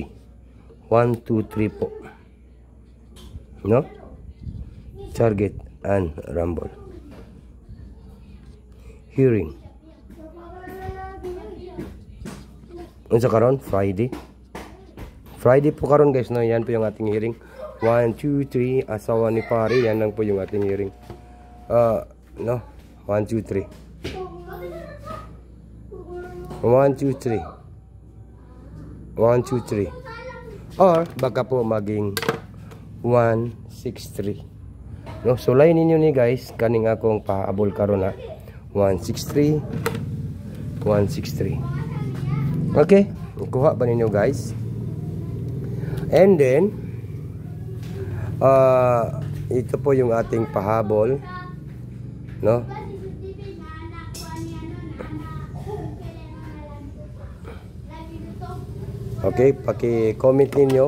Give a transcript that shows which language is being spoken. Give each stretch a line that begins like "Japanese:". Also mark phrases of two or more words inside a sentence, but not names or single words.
Filipino: 1, 2, 3 po. No?
English: Target and rumble. Hearing.
Cebuano: Unsa karon? Friday. Friday po karon guys no.
Filipino: Yan po yung ating hearing. 1, 2, 3. Asawa ni pare. Yan lang po yung ating hearing. No. 1, 2, 3. 1, 2, 3. 1, 2, 3. Or baka po maging 1, 6, 3.
Cebuano: No, so line ninyo ni guys kaning akong pahabol karon ha. 1, 6, 3. 1, 6, 3. Okay, kuha ba ninyo guys?
Filipino: And then ito po yung ating pahabol, no?
Cebuano: Okay, paki-comment ninyo.